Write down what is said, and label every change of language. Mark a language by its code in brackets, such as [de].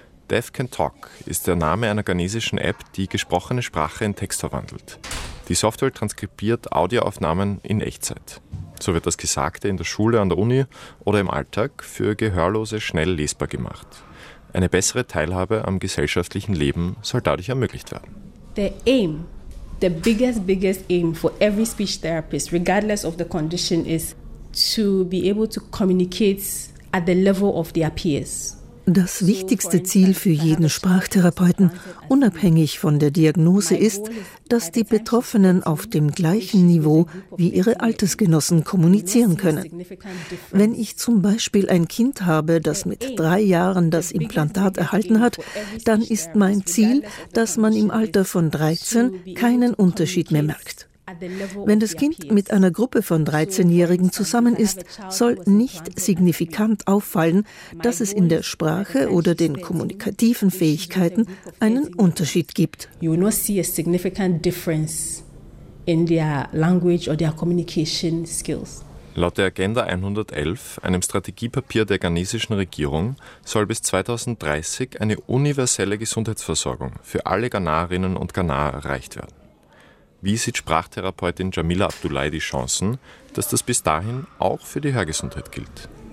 [de] Deaf Can Talk ist der Name einer ghanesischen App, die gesprochene Sprache in Text verwandelt. Die Software transkribiert Audioaufnahmen in Echtzeit. So wird das Gesagte in der Schule, an der Uni oder im Alltag für Gehörlose schnell lesbar gemacht. Eine bessere Teilhabe am gesellschaftlichen Leben soll dadurch ermöglicht werden. [en] The biggest aim for every speech therapist, regardless of the condition, is to be able to communicate at the level of their peers. [de] Das wichtigste Ziel für jeden Sprachtherapeuten, unabhängig von der Diagnose, ist, dass die Betroffenen auf dem gleichen Niveau wie ihre Altersgenossen kommunizieren können. Wenn ich zum Beispiel ein Kind habe, das mit 3 Jahren das Implantat erhalten hat, dann ist mein Ziel, dass man im Alter von 13 keinen Unterschied mehr merkt. Wenn das Kind mit einer Gruppe von 13-Jährigen zusammen ist, soll nicht signifikant auffallen, dass es in der Sprache oder den kommunikativen Fähigkeiten einen Unterschied gibt. [en] You will not see a significant difference in their language or their communication skills. [de] Laut der Agenda 111, einem Strategiepapier der ghanesischen Regierung, soll bis 2030 eine universelle Gesundheitsversorgung für alle Ghanaerinnen und Ghanaer erreicht werden. Wie sieht Sprachtherapeutin Jamila Abdullahi die Chancen, dass das bis dahin auch für die Hörgesundheit gilt?